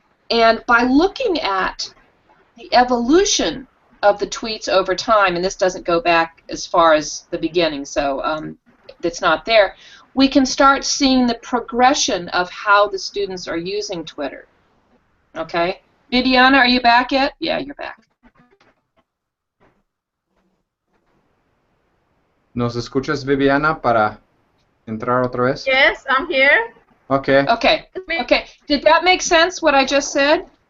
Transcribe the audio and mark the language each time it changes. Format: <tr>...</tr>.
<en>And by looking at the evolution of the tweets over time, and this doesn't go back as far as the beginning, so it's not there, we can start seeing the progression of how the students are using Twitter. Okay? Viviana, are you back yet? Yeah, you're back.</en> <es>¿Nos escuchas, Viviana, para entrar otra vez?</es> <en>Yes, I'm here. Okay. Okay. Okay. Did that make sense, what I just said?</en>